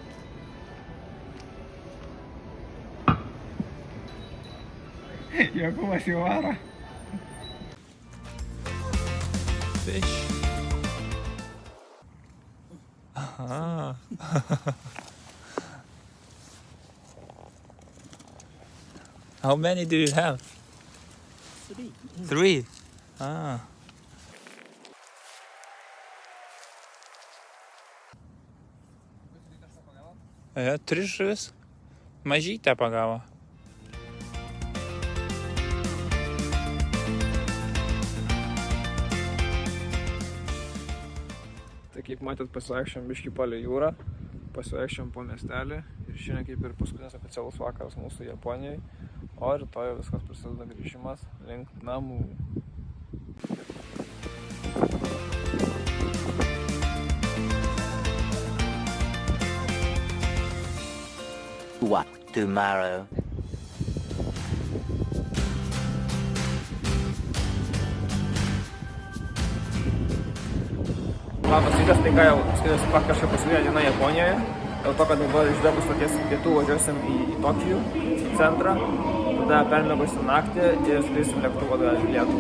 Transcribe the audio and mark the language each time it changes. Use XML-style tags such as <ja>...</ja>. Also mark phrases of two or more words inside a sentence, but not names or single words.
<lt>Jokūbas jau varo.</lt> <en>Fish. Aha. How many do you have? 3. 3?</en> <lt>Ah. Ja, 3 žuvis. Mažytę pagavo. Tai kaip matėt, pasivaikščiom biškį palei jūrą, pasivaikščiom po miestelį ir šiandien kaip ir paskutinis oficialus vakaras mūsų Japonijai, o rytoj viskas prasideda grįžimas link namų.</lt> <en>What tomorrow?</en> <lt>Labas rytas, tai ką jau skiriasi kažkaip paskutinė diena Japonijoje, dėl to, kad dabar iš Beppu stoties pietų važiuosim į Tokijų centrą, tada permiegosim naktį ir skrisim lėktuvu atgal į Lietuvą.</lt>